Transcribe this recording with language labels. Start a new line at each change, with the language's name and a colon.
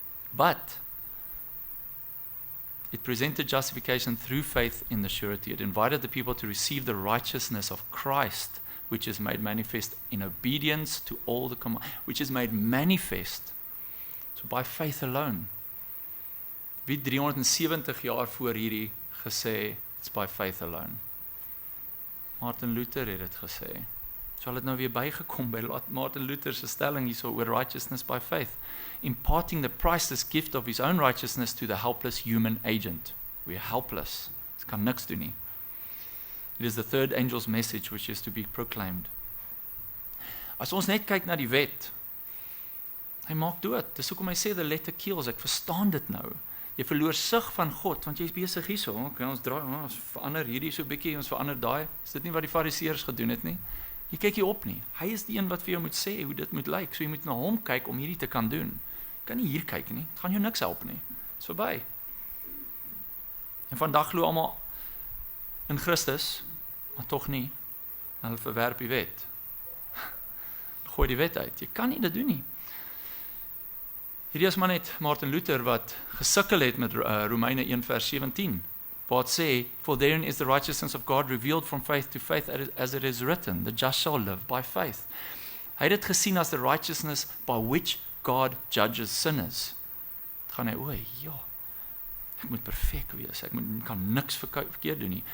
English: But it presented justification through faith in the surety. It invited the people to receive the righteousness of Christ, which is made manifest in obedience to all the commands, which is made manifest. So by faith alone.
Afrikaans: Wie 370 jaar voor hierdie gesê,
English: it's by faith alone.
Afrikaans: Martin Luther het dit gesê. So het nou weer bygekom by Martin Luther se stelling hierso oor
English: righteousness by faith, imparting the priceless gift of his own righteousness to the helpless human agent. We are helpless.
Afrikaans: Ons kan niks doen nie.
English: It is the third angel's message which is to be proclaimed.
Afrikaans: As ons net kyk na die wet, hy maak dood. Dis hoekom hy sê
English: the letter kills.
Afrikaans: Ek verstaan dit nou. Jy verloor sig van God, want jy is besig hierso. Okay, ons draai, ons verander hierdie so bietjie, ons verander daai. Is dit nie wat die fariseërs gedoen het nie? Jy kyk nie op nie. Hy is die een wat vir jou moet sê hoe dit moet lyk. So jy moet na hom kyk om hierdie te kan doen. Jy kan nie hier kyk nie. Dit gaan jou niks help nie. Dit is verby. En vandag glo almal in Christus, maar tog nie. Hulle verwerp die wet. Gooi die wet uit. Jy kan nie dit doen nie. Hierdie is maar net Martin Luther wat gesukkel het met Romeine 1 vers 17. Waar het sê,
English: for therein is the righteousness of God revealed from faith to faith, as it is written, the just shall live by faith.
Afrikaans: Hy het dit gesien as
English: the righteousness by which God judges sinners.
Afrikaans: Het gaan hy, ja, ek moet perfek wees, ek kan niks verkeerd doen nie.